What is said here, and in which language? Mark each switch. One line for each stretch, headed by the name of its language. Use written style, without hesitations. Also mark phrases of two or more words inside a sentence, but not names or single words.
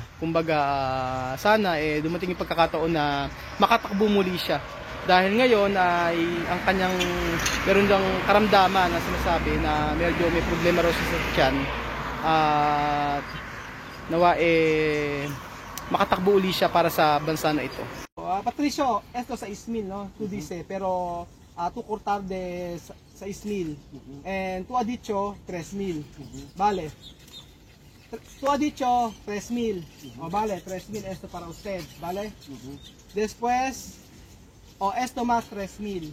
Filipino: Kumbaga sana dumating yung pagkakataon na makatakbo muli siya. Dahil ngayon ay ang kanyang meron diyang karamdaman na sinasabi na medyo may problema raw sa tiyan. At nawa makatakbo uli siya para sa bansa na ito.
Spanish: Patricio, esto sa 6,000, no? Tú dice, pero tú cortar de 6,000. And tú ha dicho 3,000. Vale. Tú ha dicho 3,000. Vale, 3,000 esto para usted, ¿vale? Después, esto más 3,000.